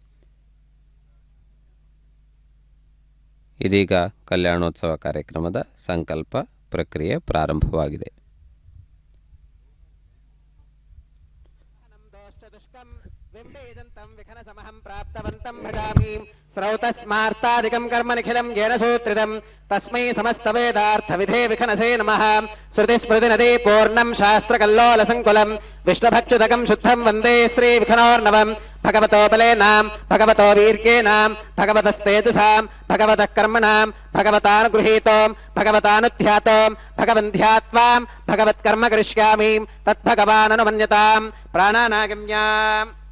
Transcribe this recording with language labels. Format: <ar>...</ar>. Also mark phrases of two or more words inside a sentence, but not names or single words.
<kn>ಇದೀಗ ಕಲ್ಯಾಣೋತ್ಸವ ಕಾರ್ಯಕ್ರಮದ ಸಂಕಲ್ಪ ಪ್ರಕ್ರಿಯೆ ಪ್ರಾರಂಭವಾಗಿದೆ.</kn> <sa>ಶ್ರೌತಸ್ಮಾರ್ತಾದಿಕಂ ಕರ್ಮ ನಿಖಿಲಂ ಯೇನ ಸೂತ್ರಿತಂ ತಸ್ಮೈ ಸಮಸ್ತ ವೇದಾರ್ಥ ವಿಧೇ ವಿಖನಸೇ ನಮಃ. ಶ್ರುತಿ ಸ್ಮೃತಿ ನದಿ ಪೂರ್ಣಂ ಶಾಸ್ತ್ರ ಕಲ್ಲೋಲ ಸಂಕುಲಂ ವಿಷ್ಣುಭಕ್ಷುತಕಂ ಶುದ್ಧಂ ವಂದೇ ಶ್ರೀ ವಿಖನೋರ್ನವಂ. ಭಗವತೋ ಬಲೇನಾಂ ಭಗವತೋ ವೀರ್ಯೇನಾಂ ಭಗವತಸ್ತೇಜಸಾಂ ಭಗವತಃ ಕರ್ಮಣಾಂ ಭಗವತಾನುಗೃಹೀತೋಂ ಭಗವತಾನುಧ್ಯಾತೋಂ ಭಗವಂಧ್ಯಾತ್ವಾಂ ಭಗವತ್ಕರ್ಮ ಕರಿಷ್ಯಾಮಿ ತದ್ಭಗವಾನನುಮನ್ಯತಾಂ ಪ್ರಾಣಾನಾಗಮ್ಯಾಂ.</sa>